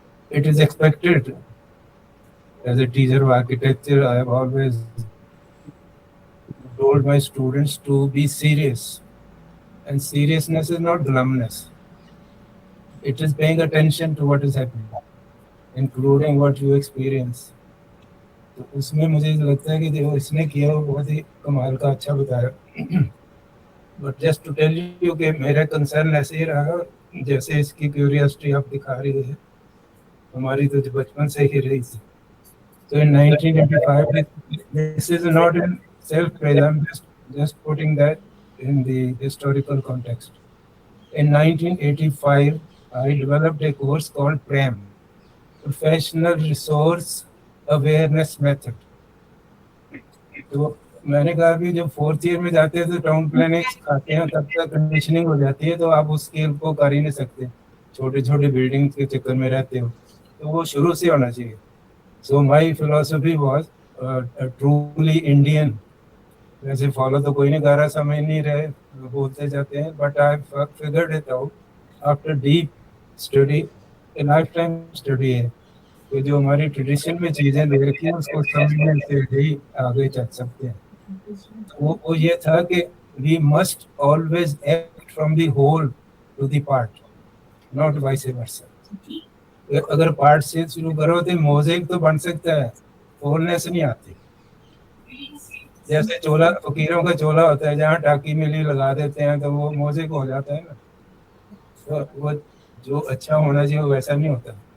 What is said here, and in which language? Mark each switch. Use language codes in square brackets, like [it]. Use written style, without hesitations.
[en] It is expected as a teacher of architecture. I have always told my students to be serious, and seriousness is not glumness. It is paying attention to what is happening, including what you experience. [hi] तो उसमें मुझे लगता है कि जो इसने किया वो बहुत ही कमाल का अच्छा बताया। [en] but just to tell you [hi] कि मेरा कंसर्न ऐसे ही रहा जैसे इसकी क्यूरियोसिटी आप दिखा रही है, हमारी तो बचपन से ही रही थी। [en] So in 1985, this is not in self-praise. I'm just putting that in the historical context. In 1985, I developed a course called PRAM, Professional Resource Awareness Method. [hi] तो मैंने कहा कि जब 4th ईयर में जाते हैं तो टाउन प्लानिंग सिखाते हैं, तब तक कंडीशनिंग हो जाती है, तो आप उस स्केल को कर ही नहीं सकते, छोटे छोटे बिल्डिंग के चक्कर में रहते हो, तो वो शुरू से होना चाहिए। [en] So my philosophy was truly Indian. [hi] वैसे फॉलो तो कोई नहीं कर रहा, समझ नहीं रहे, बोलते जाते हैं, [en] but I figured it out after deep study, a lifetime study [hi] है कि जो हमारी ट्रेडिशन में चीज़ें दे रखी हैं उसको समझने से ही आगे चल सकते हैं। वो ये था कि [en] we must always act from the whole to the part, not vice versa. [hi] अगर पार्ट से शुरू करो तो मोज़ेक तो बन सकता है, होलनेस नहीं आती। जैसे चोला, फकीरों का चोला होता है, जहाँ टाकी मिली लगा देते हैं तो वो मोज़ेक हो जाता है ना, तो वो जो अच्छा होना चाहिए वो वैसा नहीं होता।